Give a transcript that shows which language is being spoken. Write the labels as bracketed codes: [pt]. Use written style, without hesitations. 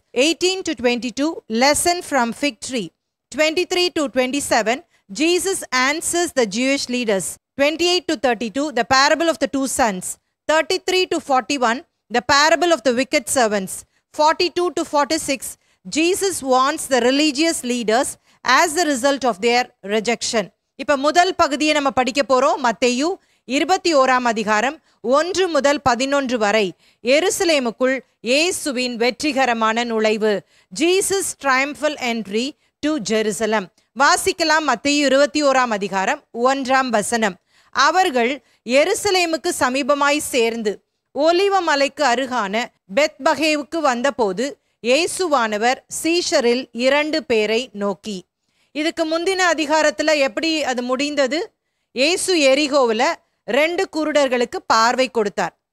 [en] 18 to 22 lesson from fig tree. 23 to 27 Jesus answers the Jewish leaders. 28 to 32 the parable of the two sons. 33 to 41 the parable of the wicked servants. 42 to 46 Jesus warns the religious leaders as the result of their rejection. [ta] இப்ப முதல் பகுதியை நம்ம படிக்க போறோம். மத்தேயு 21ஆம் அதிகாரம் 1 முதல் 11 வரை எருசலேமுக்குள் இயேசுவின் வெற்றிகரமான நுழைவு. [en] Jesus triumphal entry to Jerusalem. [ta] வாசிக்கலாம். மத்தேயு 21ஆம் அதிகாரம் 1ஆம் வசனம். அவர்கள் எருசலேமுக்கு சமீபமாய் சேர்ந்து ஒலிவ மலைக்கு அருகான பெத்பகேவுக்கு வந்தபோது இயேசுவானவர் சீஷரில் 2 பேரை நோக்கி. இதுக்கு முந்தின அதிகாரத்துல எப்படி அது முடிந்தது? இயேசு எரிகோவில் 2 குருடர்களுக்கு பார்வை கொடுத்தார்.